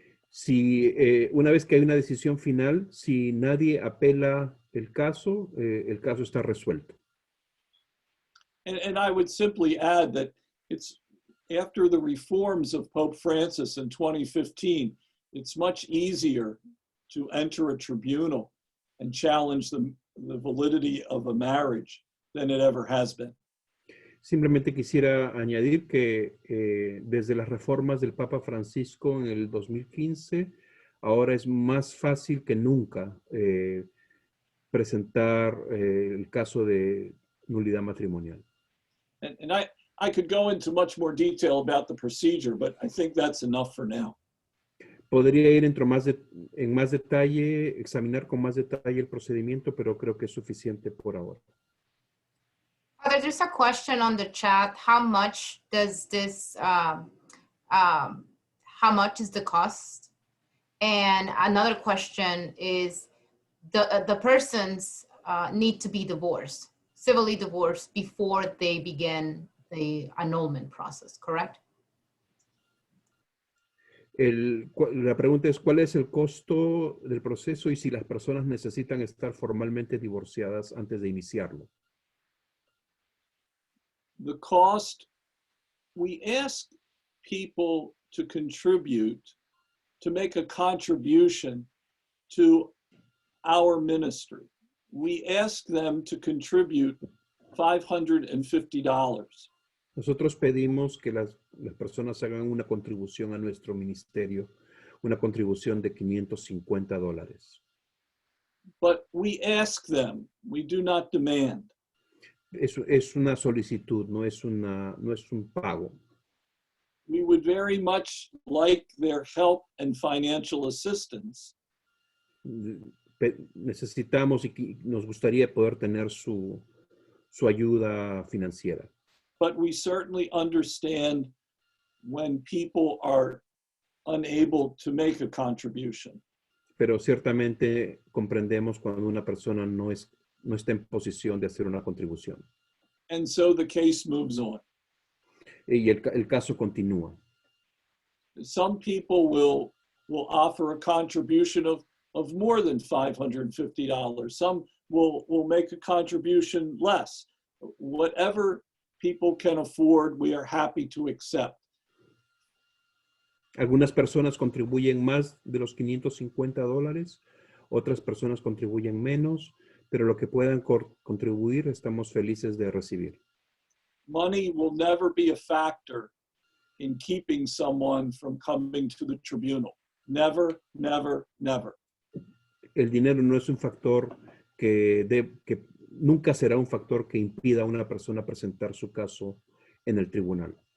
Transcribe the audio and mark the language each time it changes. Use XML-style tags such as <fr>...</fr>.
<es>Si una vez que hay una decisión final, si nadie apela el caso está resuelto.</es> <en>And I would simply add that it's after the reforms of Pope Francis in 2015, it's much easier to enter a tribunal and challenge the validity of a marriage than it ever has been.</en> <es>Simplemente quisiera añadir que desde las reformas del Papa Francisco en el 2015, ahora es más fácil que nunca presentar el caso de nulidad matrimonial.</es> <en>And I could go into much more detail about the procedure, but I think that's enough for now.</en> <es>Podría ir en más detalle, examinar con más detalle el procedimiento, pero creo que es suficiente por ahora.</es> <en>Father, there's a question on the chat. How much does this, how much is the cost? And another question is, the persons need to be divorced, civilly divorced, before they begin the annulment process, correct?</en> <es>La pregunta es, ¿cuál es el costo del proceso y si las personas necesitan estar formalmente divorciadas antes de iniciarlo?</es> <en>The cost, we ask people to contribute, to make a contribution to our ministry. We ask them to contribute $550.</en> <es>Nosotros pedimos que las personas hagan una contribución a nuestro ministerio, una contribución de $550.</es> <en>But we ask them, we do not demand.</en> <es>Es una solicitud, no es un pago.</es> <en>We would very much like their help and financial assistance.</en> <es>Necesitamos y nos gustaría poder tener su ayuda financiera.</es> <en>But we certainly understand when people are unable to make a contribution.</en> <es>Pero ciertamente comprendemos cuando una persona no está en posición de hacer una contribución.</es> <en>And so the case moves on.</en> <es>Y el caso continúa.</es> <en>Some people will offer a contribution of more than $550. Some we'll make a contribution less. Whatever people can afford, we are happy to accept.</en> <es>Algunas personas contribuyen más de los $550, otras personas contribuyen menos, pero lo que puedan contribuir estamos felices de recibir.</es> <en>Money will never be a factor in keeping someone from coming to the tribunal. Never, never, never.</en> <es>El dinero no es un factor que nunca será un factor que impida a una persona presentar su caso en el tribunal.</es>